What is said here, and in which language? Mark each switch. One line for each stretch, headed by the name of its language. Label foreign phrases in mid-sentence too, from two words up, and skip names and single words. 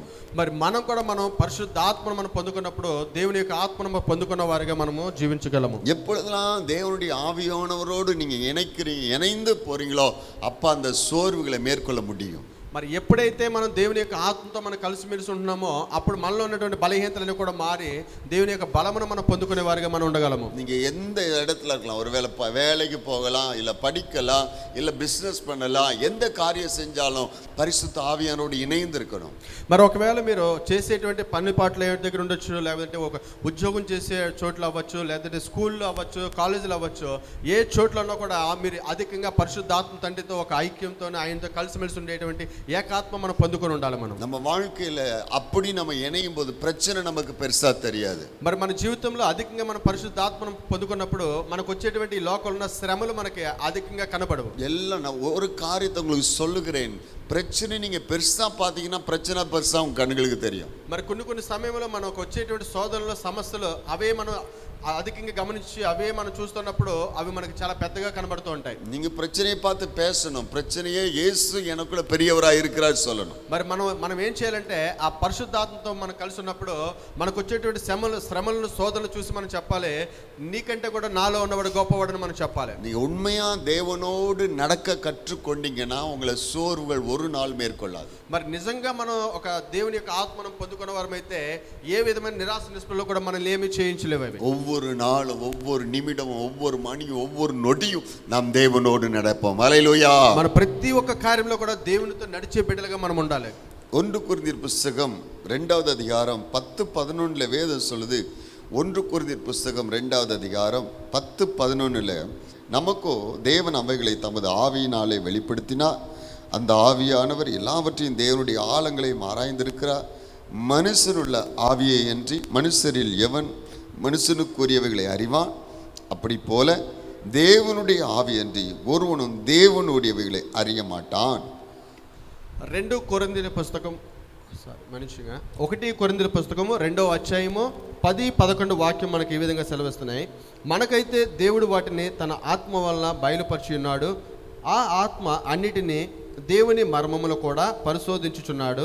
Telugu: మరి మనం కూడా పరిశుద్ధాత్మను మనం పొందుకున్నప్పుడు దేవుని యొక్క ఆత్మను పొందుకున్న వారిగా మనము జీవించగలము.
Tamil: எப்பொழுதெல்லாம் தேவனுடைய ஆவியானவரோடு நீங்க இணைந்து போறீங்களோ அப்ப அந்த சோர்வுகளை மேற்கொள்ள முடியும்.
Telugu: మరి ఎప్పుడైతే మనం దేవుని యొక్క ఆత్మతో మనం కలిసిమెలిసి ఉంటున్నామో అప్పుడు మనలో ఉన్నటువంటి బలహీనతలన్నీ కూడా మారి దేవుని యొక్క బలమును మనం పొందుకునే వారిగా మనం ఉండగలము.
Tamil: நீங்க எந்த இடத்துல இருக்கலாம், ஒருவேளை வேலைக்கு போகலாம், இல்ல படிக்கலாம், இல்ல பிசினஸ் பண்ணலாம், எந்த காரியம் செஞ்சாலும் பரிசுத்த ஆவியானோடு இணைந்து இருக்கணும்.
Telugu: మరి ఒకవేళ మీరు చేసేటువంటి పని పాటలు ఏ దగ్గర ఉండొచ్చు, లేకపోతే ఒక ఉద్యోగం చేసే చోట్ల అవ్వచ్చు, లేదంటే స్కూల్లో అవ్వచ్చు, కాలేజీలో అవ్వచ్చు, ఏ చోట్ల ఉన్నా కూడా మీరు అధికంగా పరిశుద్ధాత్మ తండ్రితో ఒక ఐక్యంతో ఆయనతో కలిసిమెలిసి ఉండేటువంటి ఏకాత్మ మనం పొందుకొని ఉండాలి.
Tamil: நம்ம வாழ்க்கையில அப்படி நம்ம இணையும் போது பிரச்சனை நமக்கு பெருசா தெரியாது.
Telugu: మరి మన జీవితంలో అధికంగా మనం పరిశుద్ధాత్మను పొందుకున్నప్పుడు మనకు వచ్చేటువంటి ఈ లోకంలో ఉన్న శ్రమలు మనకి అధికంగా కనబడవు.
Tamil: எல்லாம் நான் ஒரு காரியத்தை உங்களுக்கு சொல்லுகிறேன், பிரச்சனை நீங்க பெருசா பாத்தீங்கன்னா பிரச்சனை பெருசா உங்க கண்களுக்கு தெரியும்.
Telugu: మరి కొన్ని సమయంలో మనకు వచ్చేటువంటి శోధనలు సమస్యలు అవే మనం అధికంగా గమనించి అవే మనం చూస్తున్నప్పుడు అవి మనకి చాలా పెద్దగా కనబడుతూ ఉంటాయి.
Tamil: நீங்க பிரச்சனையை பார்த்து பேசணும், பிரச்சனையே இயேசு எனக்குள்ள பெரியவராய் இருக்கிறார் சொல்லணும்.
Telugu: మరి మనం ఏం చేయాలంటే ఆ పరిశుద్ధాత్మతో మనం కలిసి ఉన్నప్పుడు మనకు వచ్చేటువంటి శ్రమలను శోధనలు చూసి మనం చెప్పాలి, నీకంటే కూడా నాలో ఉన్నవాడు గొప్పవాడని మనం చెప్పాలి.
Tamil: நீங்க உண்மையா தேவனோடு நடக்க கற்றுக்கொண்டீங்கன்னா உங்களை சோர்வுகள் ஒரு நாள் மேற்கொள்ளாது.
Telugu: మరి నిజంగా మనం ఒక దేవుని యొక్క ఆత్మను పొందుకున్న వారమైతే ఏ విధమైన నిరాశ నిస్పృహలో కూడా మనల్ని ఏమీ చేయించలేవు. అవి
Tamil: ஒவ்வொரு நாளும், ஒவ்வொரு நிமிடமும், ஒவ்வொரு மணியும், ஒவ்வொரு நொடியும் நாம் தேவனோடு நடப்போம். ஹல்லேலூயா.
Telugu: మన ప్రతి ఒక్క కార్యంలో కూడా దేవునితో నడిచే బిడ్డలుగా మనం ఉండాలి.
Tamil: 1 கொரிந்தியர் புஸ்தகம் 2வது அதிகாரம் 10-11 வேதம் சொல்லுது. 1 கொரிந்தியர் புஸ்தகம் 2வது அதிகாரம் 10-11 நமக்கோ தேவன் அவைகளை தமது ஆவியினாலே வெளிப்படுத்தினார். அந்த ஆவியானவர் எல்லாவற்றையும் தேவனுடைய ஆழங்களையும் ஆராய்ந்திருக்கிறார். மனுஷருள்ள ஆவியை அன்றி மனுஷரில் எவன் மனுஷனுக்குரியவைகளை அறிவான்? அப்படி போல தேவனுடைய ஆவி அன்றி ஒருவனும் தேவனுடையவைகளை அறிய மாட்டான்.
Telugu: 1 కొరింథీయుల పుస్తకం 1 కొరింథీయుల పుస్తకము 2వ అధ్యాయము 10-11 వాక్యం మనకి ఈ విధంగా సెలవిస్తున్నాయి. మనకైతే దేవుడు వాటిని తన ఆత్మ వలన బయలుపరిచి ఉన్నాడు. ఆ ఆత్మ అన్నిటినీ దేవుని మర్మములు కూడా పరిశోధించుచున్నాడు.